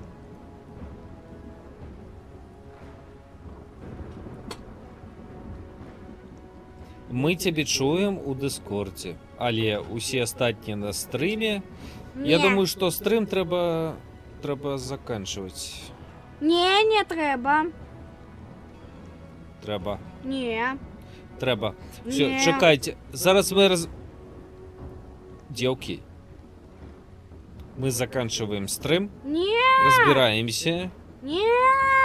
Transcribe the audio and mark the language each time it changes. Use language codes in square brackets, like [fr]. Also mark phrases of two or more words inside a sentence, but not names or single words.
[be] Мы цябе чуем у Дыскордзе, але усе астатнія на стрыме. Я думаю, што стрым трэба заканчваць. Не трэба. Трэба. Не. Трэба. Всё, Не. чакайце. Зараз мы Девки. [ru] Мы заканчиваем стрим. Не. Разбираемся. Не.